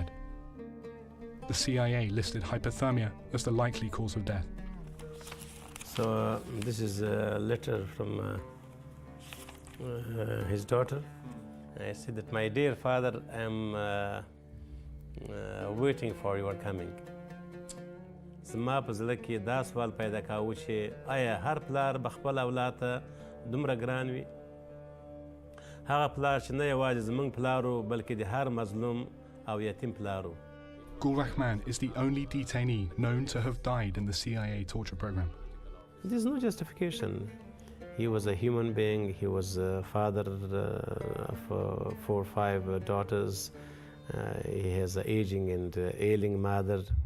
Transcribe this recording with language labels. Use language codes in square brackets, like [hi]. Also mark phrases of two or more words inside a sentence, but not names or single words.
[en] The CIA listed hypothermia as the likely cause of death. So this is a letter from his daughter. I said that, my dear father, I'm waiting for your coming. [ps] زما په زړه کې دا سوال پیدا کاوه چې آیا هر پلار به خپل اولاد ته دومره ګران وي؟ هغه پلار چې نه یوازې زموږ پلار و بلکې د هر مظلوم او یتیم پلار و. [en] Gul Rahman is the only detainee known to have died in the CIA torture program. There's no justification. He was a human being. He was a father of 4 or 5 daughters. He has an aging and ailing mother.